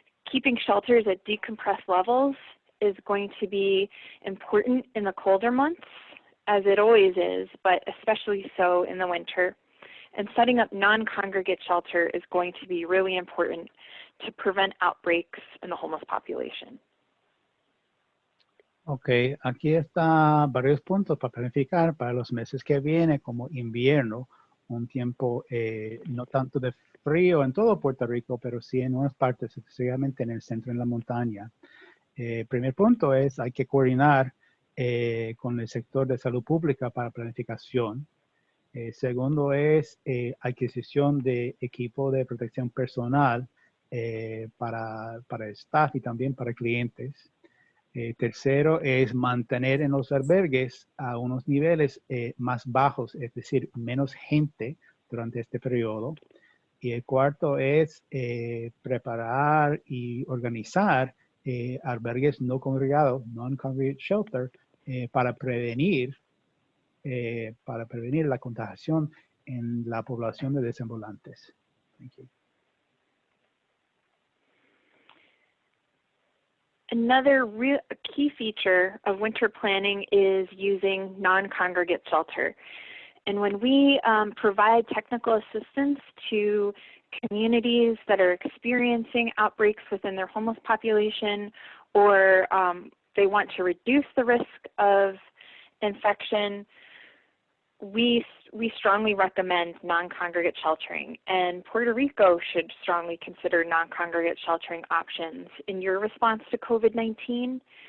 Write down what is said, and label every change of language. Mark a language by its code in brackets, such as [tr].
[en] Keeping shelters at decompressed levels is going to be important in the colder months, as it always is, but especially so in the winter. And setting up non-congregate shelter is going to be really important to prevent outbreaks in the homeless population. [es] Ok, aquí están varios puntos para planificar para los meses que vienen como invierno, un tiempo no tanto de frío en todo Puerto Rico, pero sí en unas partes, especialmente en el centro, en la montaña. Primer punto es, hay que coordinar con el sector de salud pública para planificación. Segundo es adquisición de equipo de protección personal para el staff y también para clientes. Tercero es mantener en los albergues a unos niveles más bajos, es decir, menos gente durante este periodo. Y el cuarto es preparar y organizar albergues no congregados, [en] non-congregate shelter, [es] para prevenir la contagiación en la población de desambulantes. [en] Thank you. Another key feature of winter planning is using non-congregate shelter. And when we provide technical assistance to communities that are experiencing outbreaks within their homeless population, or they want to reduce the risk of infection, we strongly recommend non-congregate sheltering, and Puerto Rico should strongly consider non-congregate sheltering options in your response to COVID-19.